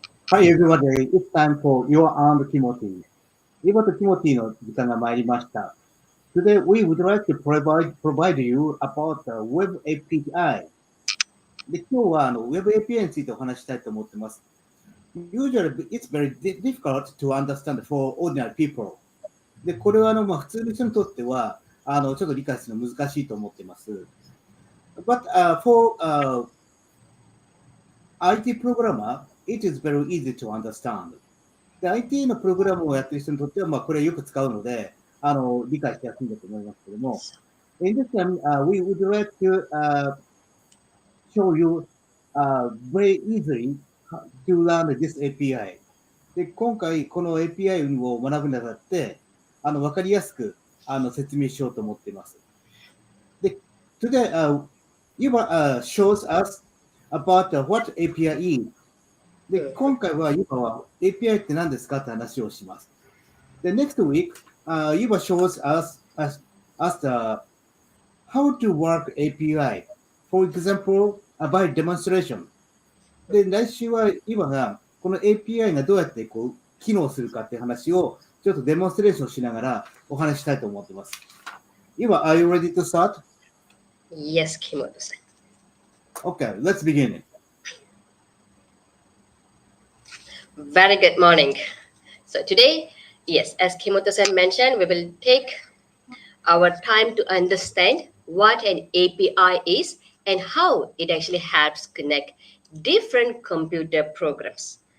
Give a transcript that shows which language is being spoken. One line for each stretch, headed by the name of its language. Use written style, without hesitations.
English: Hi everybody, it's time for your and Timothy.
Japanese: 今と Timothy の時間が参りました。
English: Today we would like to provide you about the Web API.
Japanese: で、今日はWeb API についてお話ししたいと思っています。
English: Usually it's very difficult to understand for ordinary people.
Japanese: で、これは普通の人にとってはちょっと理解するの難しいと思っています。
English: But for IT programmer, it is very easy to understand.
Japanese: で、IT のプログラムをやっている人にとっては、これよく使うので、理解しやすいんだと思いますけども、
English: In this time, we would like to show you very easily to learn this API.
Japanese: で、今回この API を学ぶにあたって、わかりやすく説明しようと思っています。
English: で、Today, Yuba shows us about what API is.
Japanese: で、今回はユバは API って何ですかって話をします。
English: で、next week, Yuba shows us the how to work API. For example, by demonstration.
Japanese: で、来週はユバがこの API がどうやって機能するかっていう話をちょっとデモンストレーションしながらお話ししたいと思っています。
English: Yuba, are you ready to start? Yes, Kimoto-san. Okay, let's begin. Very good morning. So today, yes, as Kimoto-san mentioned, we will take our time to understand what an API is and how it actually helps connect different computer programs.